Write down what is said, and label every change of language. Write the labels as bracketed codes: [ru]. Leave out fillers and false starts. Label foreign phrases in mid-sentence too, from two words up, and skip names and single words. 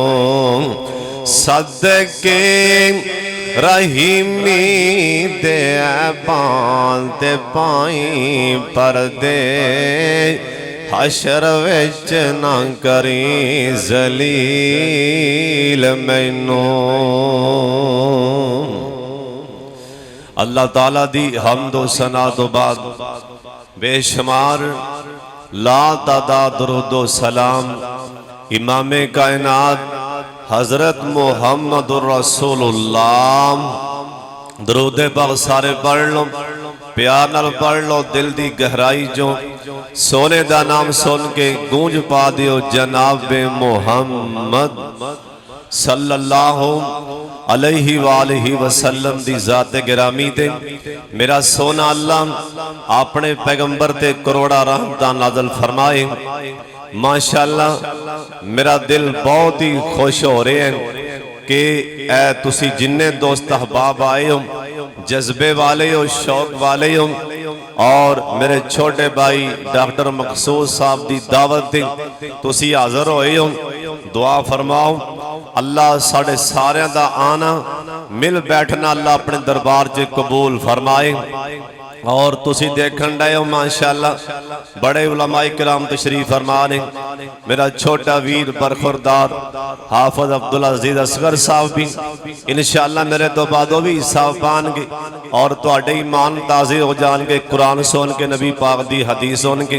[pa] صدقے رحیمی دے بانتے پائی پردے، حشر وچ نہ کری ذلیل مینوں. اللہ تعالیٰ دی حمد و ثنا توں بعد بے شمار لا تعداد درود و سلام امام کائنات حضرت محمد رسول اللہ. درود پاک سارے پڑھ لو، پیار نال پڑھ لو، دل دی گہرائی جو سوہنے دا نام سن کے گونج پا دیو جناب محمد [ar] صلى الله عليه وآله وسلم [pa] دی ذات گرامی تے میرا سوہنا اللہ اپنے پیغمبر تے کروڑاں رحمتاں نازل فرمائے. ماشاءاللہ میرا دل [ur] بہت ہی خوش ہو رہے ہیں کہ [pa] اے تسی جنے دوست احباب آئے ہو، جذبے والے ہو، شوق والے ہو، اور میرے چھوٹے بھائی ڈاکٹر مقصود صاحب دی دعوت تے تسی حاضر ہوئے ہو. دعا فرماؤ اللہ ساڈے سارے دا آنا مل بیٹھنا اللہ اپنے دربار چ قبول فرمائے. اور تسی ویکھن ڈہے ہو ماشاءاللہ بڑے علمائے کرام تشریف فرما نے. میرا چھوٹا ویر برخوردار حافظ عبدالعزیز اصغر صاحب بھی ان شاءاللہ میرے توں بعد بھی صاحب پائیں گے اور تہاڈے ایمان تازے ہو جائیں گے قرآن سن کے، نبی پاک دی حدیث سن کے.